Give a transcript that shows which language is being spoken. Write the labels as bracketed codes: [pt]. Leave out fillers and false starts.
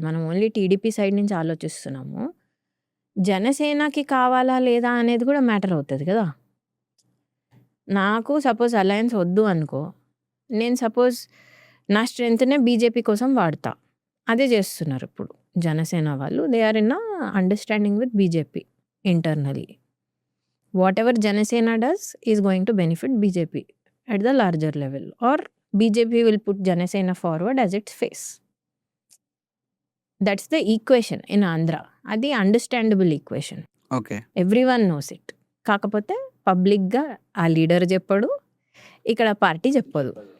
[te] మనం only TDP side నుంచి ఆలోచిస్తున్నాము. జనసేనకి కావాలా లేదా అనేది కూడా మ్యాటర్ అవుతుంది కదా. నాకు సపోజ్ అలయన్స్ వద్దు అనుకో, నేను సపోజ్ నా స్ట్రెంగ్త్నే బీజేపీ కోసం వాడతా. అదే చేస్తున్నారు ఇప్పుడు జనసేన వాళ్ళు. [en] They are in understanding with BJP internally. Whatever Janasena does is going to benefit BJP at the larger level, or BJP will put Janasena forward as its face. That's the equation in Andhra. [te] అది understandable equation. [en] Okay. Everyone knows it. [te] కాకపోతే పబ్లిక్గా ఆ leader చెప్పడు, ఇక్కడ party చెప్పదు.